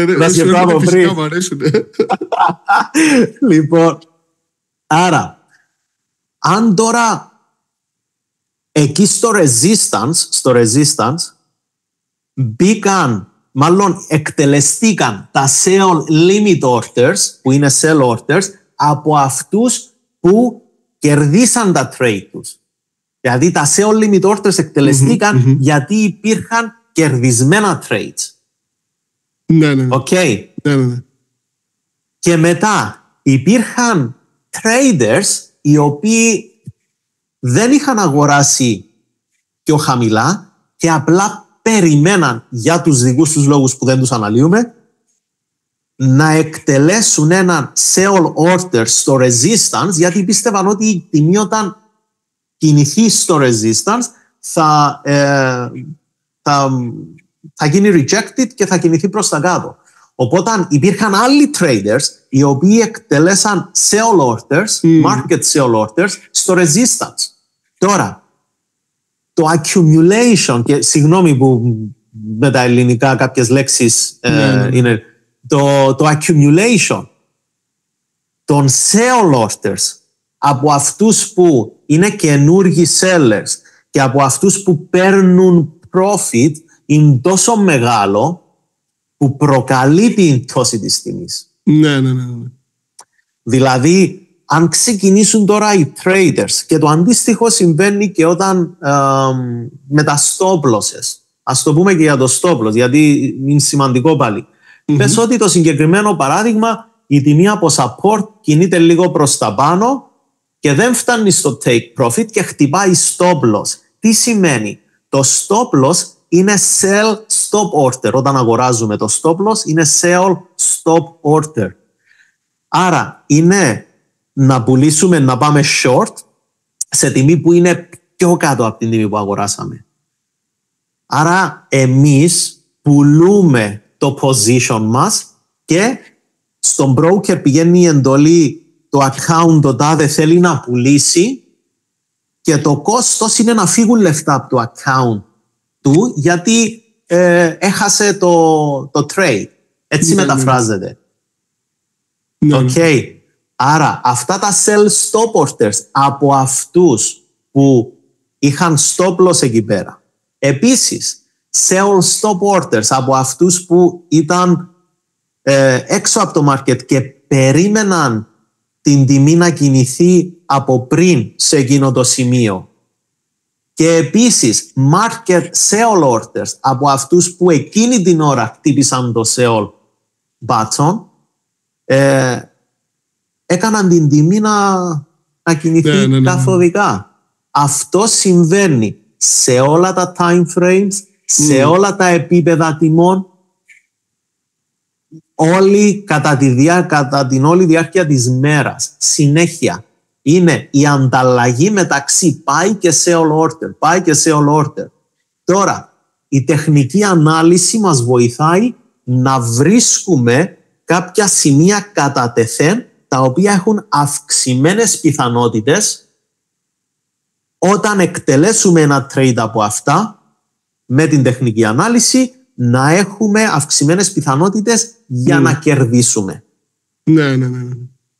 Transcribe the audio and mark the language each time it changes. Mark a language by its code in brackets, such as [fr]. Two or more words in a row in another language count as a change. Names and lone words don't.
[el] Να σκεφτώ από πριν. Λοιπόν, άρα, αν τώρα εκεί στο resistance μπήκαν, μάλλον εκτελεστήκαν τα [en] sell limit orders, [el] που είναι [en] sell orders, [el] από αυτούς που κερδίσαν τα trade τους. Δηλαδή τα [en] sell limit orders [el] εκτελεστήκαν γιατί υπήρχαν κερδισμένα trades. Ναι. Okay. Ναι. Και μετά υπήρχαν traders οι οποίοι δεν είχαν αγοράσει πιο χαμηλά και απλά περιμέναν, για τους δικούς τους λόγους που δεν τους αναλύουμε, να εκτελέσουν έναν [en] sell order [el] στο resistance, γιατί πίστευαν ότι η τιμή όταν κινηθεί στο resistance θα γίνει rejected και θα κινηθεί προς τα κάτω. Οπότε υπήρχαν άλλοι traders οι οποίοι εκτελέσαν [en] sell orders, market sell orders [el] στο resistance. Τώρα, το accumulation, και συγγνώμη που με τα ελληνικά κάποιες λέξεις είναι το accumulation των [en] sell orders [el] από αυτούς που είναι καινούργοι sellers και από αυτούς που παίρνουν profit είναι τόσο μεγάλο που προκαλεί την πτώση της τιμής. Ναι. Δηλαδή, αν ξεκινήσουν τώρα οι traders, και το αντίστοιχο συμβαίνει και όταν με τα [en] stop losses. [el] Ας το πούμε και για το [en] stop loss, [el] γιατί είναι σημαντικό πάλι. Πες ότι το συγκεκριμένο παράδειγμα, η τιμή από support κινείται λίγο προς τα πάνω και δεν φτάνει στο [en] take profit [el] και χτυπάει [en] stop loss. [el] Τι σημαίνει? Το [en] stop loss [el] είναι [en] sell stop order. [el] Όταν αγοράζουμε το [en] stop loss [el] είναι [en] sell stop order. [el] Άρα είναι να πουλήσουμε, να πάμε short σε τιμή που είναι πιο κάτω από την τιμή που αγοράσαμε. Άρα εμείς πουλούμε το position μας και στον broker πηγαίνει η εντολή, το account το τάδε θέλει να πουλήσει και το κόστος είναι να φύγουν λεφτά από το account του γιατί έχασε το trade. Έτσι μεταφράζεται. Okay. Άρα αυτά τα [en] sell stop orders [el] από αυτούς που είχαν [en] stop loss [el] εκεί πέρα. Επίσης, [en] sell stop orders [el] από αυτούς που ήταν έξω από το market και περίμεναν την τιμή να κινηθεί από πριν σε εκείνο το σημείο. Και επίσης, [en] market sell orders [el] από αυτούς που εκείνη την ώρα χτύπησαν το [en] sell button, [el] έκαναν την τιμή να κινηθεί καθοδικά. Αυτό συμβαίνει σε όλα τα [en] time frames, [el] σε όλα τα επίπεδα τιμών, κατά την όλη διάρκεια της μέρας. Συνέχεια είναι η ανταλλαγή μεταξύ buy και [en] sell order. [el] Τώρα, η τεχνική ανάλυση μας βοηθάει να βρίσκουμε κάποια σημεία κατά τεθέν τα οποία έχουν αυξημένες πιθανότητες όταν εκτελέσουμε ένα trade από αυτά με την τεχνική ανάλυση να έχουμε αυξημένες πιθανότητες για να κερδίσουμε.